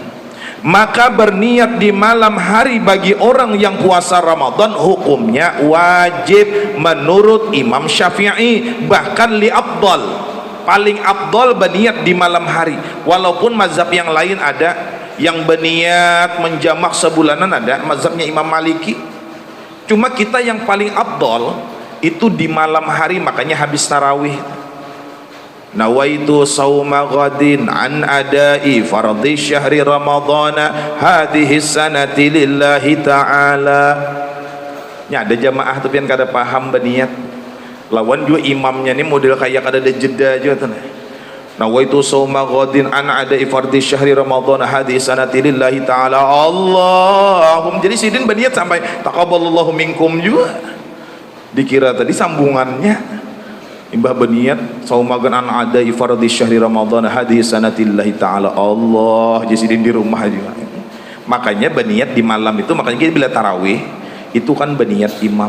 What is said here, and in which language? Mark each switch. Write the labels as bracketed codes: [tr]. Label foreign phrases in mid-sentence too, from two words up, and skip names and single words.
[id] Maka berniat di malam hari bagi orang yang puasa Ramadan hukumnya wajib menurut Imam Syafi'i, bahkan li afdal, paling afdal berniat di malam hari. Walaupun mazhab yang lain ada yang berniat menjamak sebulanan, ada mazhabnya Imam Maliki. Cuma kita yang paling afdal itu di malam hari, makanya habis tarawih [ar] نويت صوم غد عن أداء فرض شهر رمضان هذه السنة لله تعالى. [bjn] Ya ada jamaah tuh yang kada paham berniat, lawan juga imamnya nih model kayak kada ada jeda juga tuh. [ar] نويت صوم غد عن أداء فرض شهر رمضان هذه السنة لله تعالى اللهم. [bjn] Jadi sidin berniat sampai [ar] تقبل الله منكم [bjn] juga, dikira tadi sambungannya. Imbah berniat [ar] صوم غد عن أداء فرض شهر رمضان هذه السنة لله تعالى الله, [bjn] jadi di rumah juga. [id] Makanya berniat di malam itu, makanya kita bila tarawih itu kan berniat imam.